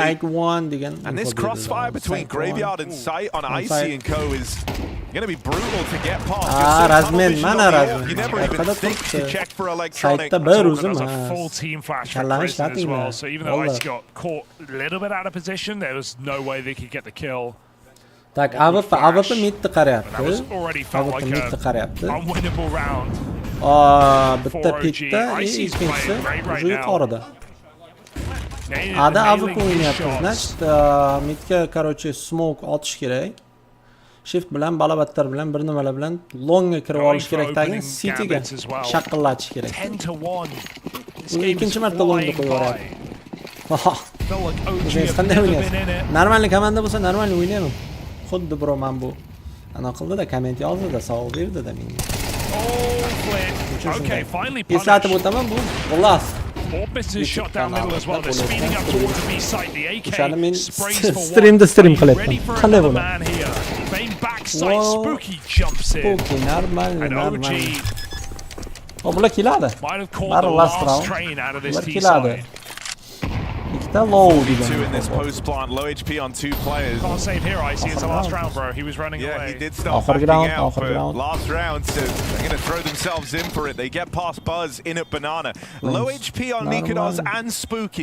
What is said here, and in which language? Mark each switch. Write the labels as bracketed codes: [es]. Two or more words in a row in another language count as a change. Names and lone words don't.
[en] And this crossfire between Graveyard and Sight on Icy and Co is going to be brutal to get past. You never even think to check for electronic. There's a full team flash for Prison as well. So even though Icy got caught a little bit out of position, there was no way they could get the kill. [uz] Tak, AWP midni qarayapti. [en] That was already felt like an unwinnable round. [uz] Bitta pitda, ikkinchisi уже yuqorida. Ada AWP o'ynayapti. Значит, midga, короче, smoke otish kerak. Shift bilan balabatlar bilan bir nimalar bilan longga kirib olish kerakdagi cityga shaqillatish kerak. 10-1. Ikkinchi marta longga qo'yaveradi. O'zingiz qanday o'ynaysiz? Normalniy komanda bo'lsa normalniy o'ynayman. Xuddi bro men bu ana qildi-da, komment yozdi-da, savol berdi-da menga. [en] Okay, finally [uz] eslatib o'taman bu. Xullas. [en] Orbis is shot down middle as well. They're speeding up towards the B site. The AK sprays for one. Stream Ready for another man here. Main backside. Spooky jumps in. Spooky, normal. And OG [uz] bular keladi. [en] might have caught the last train out of this T side. [uz] Ikkita low [en] two in this post plant, low HP on 2 players. Can't save here, Icy. It's the last round, bro. He was running away. Yeah, he did start backing out for last round, so they're going to throw themselves in for it. They get past Buzz in at Banana. Low HP on Nikodos and Spooky.